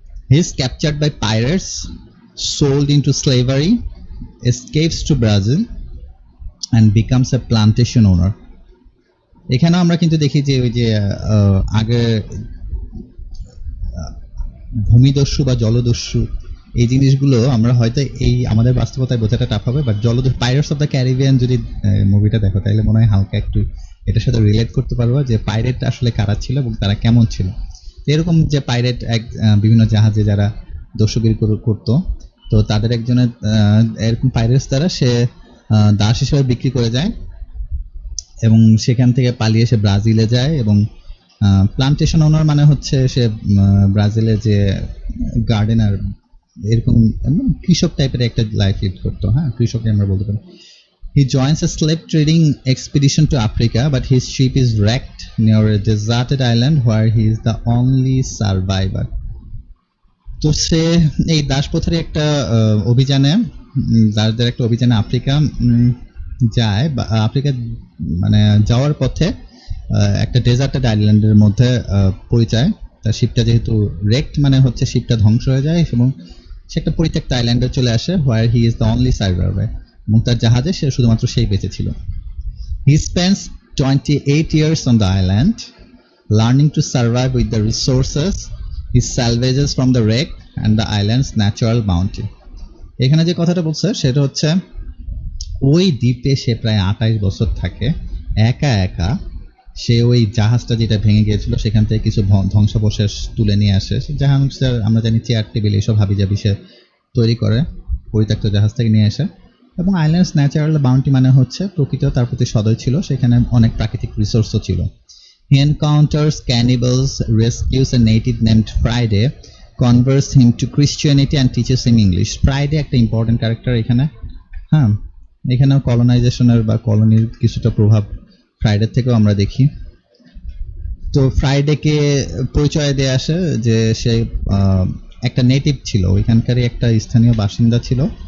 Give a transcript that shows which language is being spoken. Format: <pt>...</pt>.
<en>He is captured by pirates, sold into slavery, escapes to Brazil, and becomes a plantation owner.</en> <bn>এখানে আমরা কিন্তু দেখি যে ওই যে আগে ভূমিদস্যু বা জলদস্যু এই জিনিসগুলো আমরা হয়তো এই আমাদের বাস্তবতায় বোঝাটা টাফ হবে, but জলদস্যু pirates of the Caribbean যদি মুভিটা দেখো তাহলে মনে হয় হালকা একটু এটার সাথে রিলেট করতে পারবো যে পাইরেট আসলে কারা ছিল এবং তারা কেমন ছিল। এরকম যে পাইরেট এক বিভিন্ন জাহাজে যারা দস্যুগিরি করতো, তো তাদের একজনের এরকম পাইরেটস দ্বারা সে দাস হিসেবে বিক্রি করে যায় এবং সেখান থেকে পালিয়ে সে ব্রাজিলে যায় এবং প্লান্টেশন ওনার মানে হচ্ছে সে ব্রাজিলে যে গার্ডেনার এরকম কৃষক টাইপের একটা লাইফ লিড করতো। হ্যাঁ, কৃষক আমরা বলতে পারি।</bn> <en>He joins a slave trading expedition to Africa, but his ship is wrecked near a deserted island where he is the only survivor.</en> <bn>তো সে এই দাসপথের একটা অভিযানে দাসদের একটা অভিযানে আফ্রিকা যায়, বা আফ্রিকা মানে যাওয়ার পথে একটা ডেজার্টেড আইল্যান্ডের মধ্যে পরিচয়। তার শিপটা যেহেতু রেক্ট মানে হচ্ছে শিপটা ধ্বংস হয়ে যায় এবং সে একটা পরিত্যক্ত আইল্যান্ডে চলে আসে,</bn> <en>where he is the only survivor,</en> <bn>এবং তার জাহাজে সে শুধুমাত্র সেই বেঁচে ছিল।</bn> <en>He spends 28 years on the island, learning to survive with the resources he salvages from the wreck and the island's natural bounty.</en> <bn>এখানে যে কথাটা বলছে সেটা হচ্ছে ওই দ্বীপে সে প্রায় 28 বছর থাকে একা একা। সে ওই জাহাজটা যেটা ভেঙে গিয়েছিল সেখান থেকে কিছু ধ্বংসাবশেষ তুলে নিয়ে আসে। জাহাজ আমরা জানি চেয়ার টেবিল এইসব হাবিজাবি সে তৈরি করে পরিত্যক্ত জাহাজ থেকে নিয়ে আসে। এবং</bn> <en>island's natural bounty</en> <bn>মানে হচ্ছে প্রকৃতি তার প্রতি সদয় ছিল, সেখানে অনেক প্রাকৃতিক রিসোর্সও ছিল।</bn> <en>He encounters cannibals, rescues a native named Friday, converts him to Christianity and teaches him English.</en> <bn>Friday একটা ইম্পর্টেন্ট ক্যারেক্টার এখানে। হ্যাঁ, এখানেও কলোনাইজেশনের বা কলোনির কিছুটা প্রভাব ফ্রাইডে থেকেও আমরা দেখি। তো ফ্রাইডেকে পরিচয় দিয়ে আসে যে সে একটা নেটিভ ছিল, ওইখানকারই একটা স্থানীয় বাসিন্দা ছিল।</bn>